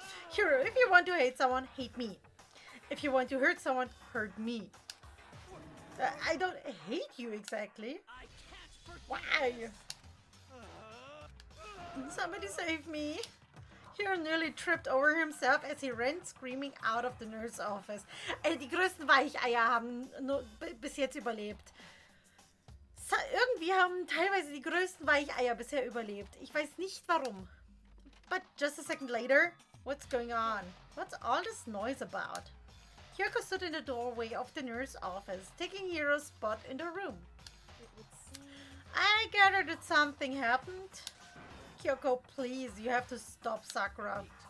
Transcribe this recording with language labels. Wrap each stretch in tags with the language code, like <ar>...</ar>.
<en>Here, if you want to hate someone, hate me. If you want to hurt someone, hurt me. I don't hate you exactly. Why? Somebody save me. Hero nearly tripped over himself as he ran screaming out of the nurse's office.</en> <de>Die größten Weicheier haben nur bis jetzt überlebt. Irgendwie haben teilweise die größten Weicheier bisher überlebt. Ich weiß nicht warum.</de> <en>But just a second later, what's going on? What's all this noise about? Kyoko stood in the doorway of the nurse's office, taking Hero's spot in the room. I gathered that something happened. Kyoko, please, you have to stop Sakura.</en>